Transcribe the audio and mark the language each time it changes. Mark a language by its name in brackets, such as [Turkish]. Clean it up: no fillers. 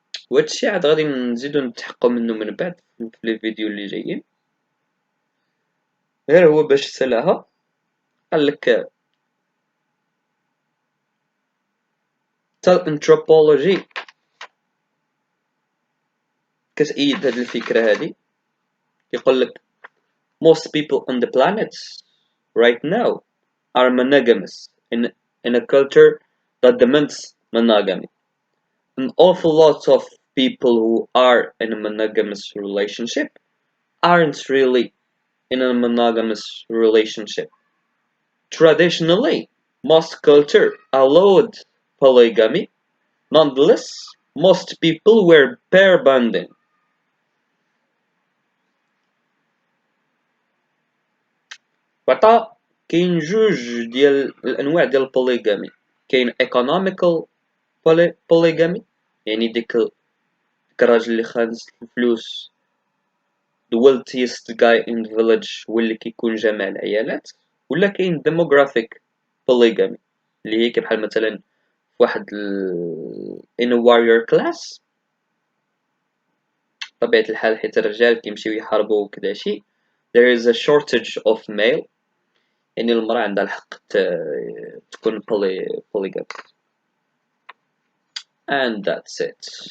[Arabic] وهادشي عاد غادي نزيدو نتحققو منو من بعد في لي فيديو اللي جايين. غير هو باش سالاها قالك حتى الانثروبولوجي كتأيد هاد الفكرة هادي. [English] يقولك most people on the planet right now are monogamous in a culture that demands monogamy. An awful lot of people who are in a monogamous relationship aren't really in a monogamous relationship. Traditionally, most cultures allowed polygamy. Nonetheless, most people were pair bonding. [Arabic] وعطا كاين جوج ديال الانواع ديال البوليغامي. كاين economical polygamy، يعني ديك الراجل اللي خانز الفلوس، the wealthiest guy in the village هو اللي كيكون جامع العيالات. ولا كاين demographic polygamy، اللي هي كبحال مثلا واحد in a warrior class، طبيعة الحال حيت الرجال كيمشيو يحاربوا وكداشي. [English] there is a shortage of male، يعني المرأة عندها الحق تكون polygamy. and that's it.